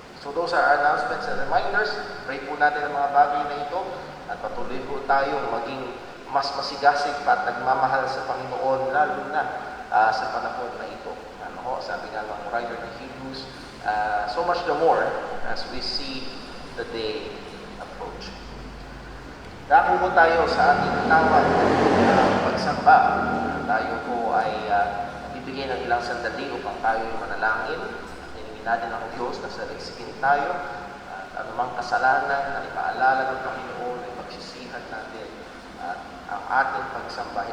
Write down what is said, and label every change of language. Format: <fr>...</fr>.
<en>So those are our announcements and reminders.</en> <tl>Pray po natin ang mga bagay na ito at patuloy po tayong maging mas masigasig pa at nagmamahal sa Panginoon, lalo na sa panahon na ito. Sabi nga ng</tl> <en>writer ng Hebrews, so much the more as we see the day approach.</en> <tl>Dako po tayo sa ating tawag pagsamba. Tayo po ay bibigyan ng ilang sandali upang tayo ay manalangin. Hiningin natin ang Diyos na saliksikin tayo at anumang kasalanan na ipaalala ng Panginoon ay pagsisihan natin at ang ating pagsamba.</tl>